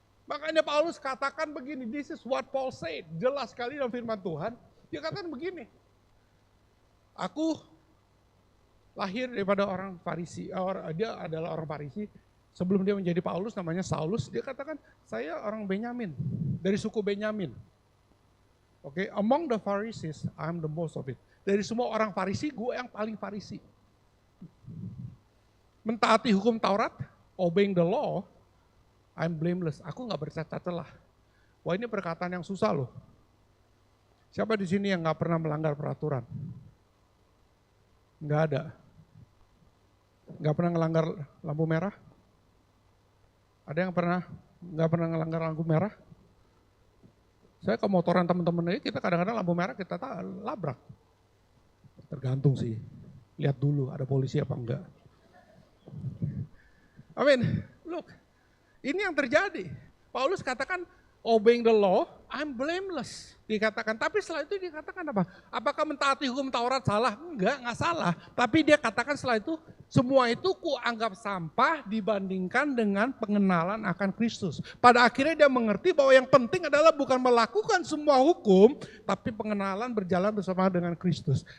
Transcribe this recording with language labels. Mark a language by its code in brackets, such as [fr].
[id] Makanya Paulus katakan begini, [en] this is what Paul said. [id] Jelas sekali dalam firman Tuhan. Dia katakan begini, aku lahir daripada orang Farisi. Dia adalah orang Farisi. Sebelum dia menjadi Paulus namanya Saulus. Dia katakan, saya orang Benyamin. Dari suku Benyamin. [en] Oke, among the Pharisees, I'm the most of it. [id] Dari semua orang Farisi, gue yang paling Farisi. Mentaati hukum Taurat, [en] obeying the law, I'm blameless. [id] Aku gak bercacat celah. Wah ini perkataan yang susah loh. Siapa di sini yang gak pernah melanggar peraturan? Gak ada. Gak pernah melanggar lampu merah? Ada yang gak pernah melanggar lampu merah? Saya ke motoran teman-teman aja, kita kadang-kadang lampu merah kita labrak. Tergantung sih, lihat dulu ada polisi apa enggak. Look, ini yang terjadi. Paulus katakan, [en] obeying the law, I'm blameless. [id] Dikatakan, tapi setelah itu dikatakan apa? Apakah mentaati hukum Taurat salah? Enggak salah. Tapi dia katakan setelah itu, semua itu kuanggap sampah dibandingkan dengan pengenalan akan Kristus. Pada akhirnya dia mengerti bahwa yang penting adalah bukan melakukan semua hukum, tapi pengenalan berjalan bersama dengan Kristus.